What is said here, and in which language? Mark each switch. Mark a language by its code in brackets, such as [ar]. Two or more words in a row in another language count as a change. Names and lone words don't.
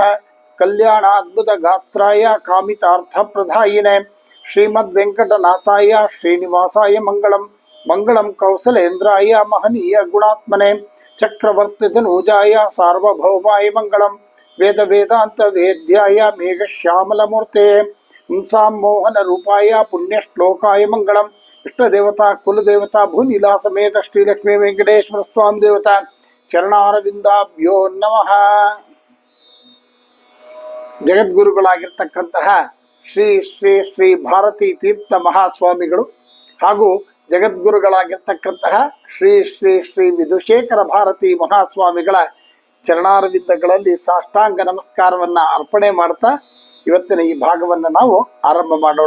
[sa] कल्याणाद्भुत गात्राय कामितार्थप्रदायिने श्रीमद्वेंकटनाथाय श्रीनिवासाय मंगलम मंगलम कौसलेन्द्राय महनीय गुणात्मने चक्रवर्तितनूजाय सार्वभौमाय मंगलम वेद वेदांत वेद्याय मेघश्यामलमूर्ते पुंसां मोहन रूपाय पुण्यश्लोकाय मंगलम इष्ट देवता कुल देवता भूनीला समेत श्री लक्ष्मी वेंकटेश्वर स्वामी देवता ಚರಣಾರವಿಂದಾಭ್ಯೋ ನಮಃ. [kn] ಜಗದ್ಗುರುಗಳಾಗಿರ್ತಕ್ಕಂತಹ ಶ್ರೀ ಶ್ರೀ ಶ್ರೀ ಭಾರತೀ ತೀರ್ಥ ಮಹಾಸ್ವಾಮಿಗಳು ಹಾಗೂ ಜಗದ್ಗುರುಗಳಾಗಿರ್ತಕ್ಕಂತಹ ಶ್ರೀ ಶ್ರೀ ಶ್ರೀ ವಿಧುಶೇಖರ ಭಾರತೀ ಮಹಾಸ್ವಾಮಿಗಳ ಚರಣಾರವಿಂದಗಳಲ್ಲಿ ಸಾಷ್ಟಾಂಗ ನಮಸ್ಕಾರವನ್ನ ಅರ್ಪಣೆ ಮಾಡ್ತಾ ಇವತ್ತಿನ ಈ ಭಾಗವನ್ನು ನಾವು ಆರಂಭ ಮಾಡೋಣ.